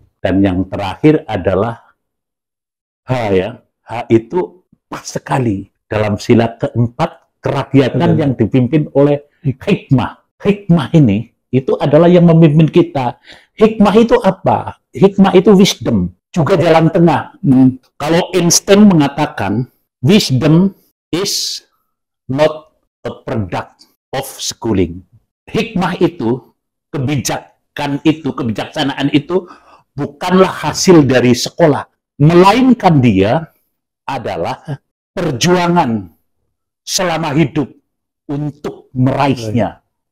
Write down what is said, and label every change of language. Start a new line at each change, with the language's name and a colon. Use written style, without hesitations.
Indonesian: Dan yang terakhir adalah H ya. H itu pas sekali dalam sila keempat, kerakyatan yang dipimpin oleh hikmah. Hikmah ini itu adalah yang memimpin kita. Hikmah itu apa? Hikmah itu wisdom, juga jalan tengah. Kalau Einstein mengatakan
English: wisdom is not a product of schooling.
Indonesian: Hikmah itu, kebijaksanaan itu bukanlah hasil dari sekolah, melainkan dia adalah perjuangan selama hidup untuk meraihnya.